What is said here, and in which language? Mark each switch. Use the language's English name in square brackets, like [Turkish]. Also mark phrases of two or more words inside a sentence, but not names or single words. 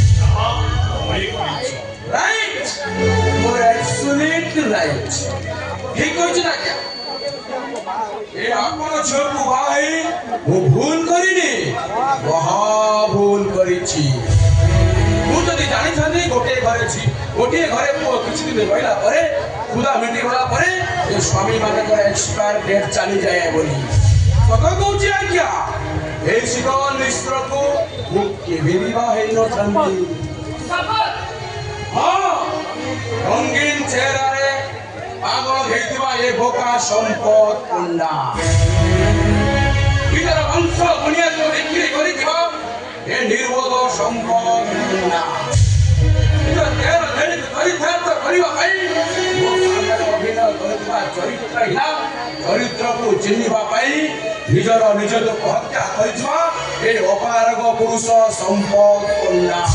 [Odia] ଆପଣ ଝିଅକୁ ବାହା ହେଇ ମୁଁ ଭୁଲ କରିନି, ମହା ଭୁଲ କରିଛି। ମୁଁ ଯଦି ଜାଣିଥାନ୍ତି ଗୋଟିଏ ଘରେ ପୁଅ କିଛି ଦିନ ରହିଲା ପରେ ক্ষুধা ମିଟିଗଲା ପରେ ଏ ସ୍ୱାମୀ ମାନଙ୍କର ଏକ୍ସପାୟାର ଡେଟ୍ ଚାଲିଯାଏ ବୋଲି ସତ କହୁଛି ଆଜ୍ଞା। এই শীতল মিশ্রকু ମୁଁ କେବେ ବିବାହ ହେଇନଥାନ୍ତି। ହଁ, ରଙ୍ଗୀନ ଚେହେରାରେ ପାଗଳ ହେଇଥିବା ଏ ବୋକା ସମ୍ପଦ ପଣ୍ଡା ନିଜର ବଂଶ ବୁନିୟାଦକୁ ବିକ୍ରି କରିଥିବା ଏ ନିର୍ବୋଧ ସମ୍ପଦ ପଣ୍ଡା ନିଜ ଦେହର ଧରିକୁ ଚରିତାର୍ଥ କରିବା ପାଇଁ ମୋ ସାମ୍ନାରେ ଅଭିନୟ କରୁଥିବା ଚରିତ୍ରହୀନ ଚରିତ୍ରକୁ ଚିହ୍ନିବା ପାଇଁ ନିଜର ନିଜକୁ ହତ୍ୟା କରିଥିବା ଏ ଅପାରଗ ପୁରୁଷ ସମ୍ପଦ ପଣ୍ଡା।